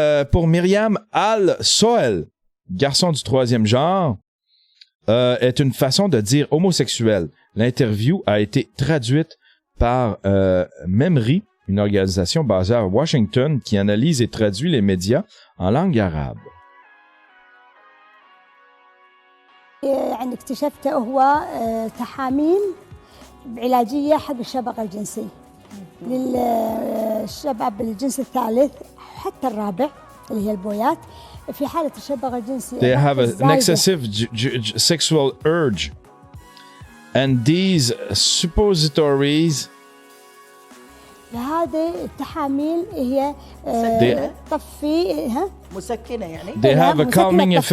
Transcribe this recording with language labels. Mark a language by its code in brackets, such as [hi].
[fr] Pour Myriam Al-Soel, garçon du 3e genre, est une façon de dire homosexuel. L'interview a été traduite par Memri, une organisation basée à Washington qui analyse et traduit les médias en langue arabe. [ar] يعني اكتشفته هو تحاميل بعلاجية حق الشبق الجنسي للشباب الجنس الثالث حتى الرابع اللي هي البويات في حالة الشبق الجنسي. [en] They have an excessive sexual urge, and these suppositories. [ar] هذه التحاميل هي تطفي مسكنة يعني. [en] They have a calming effect.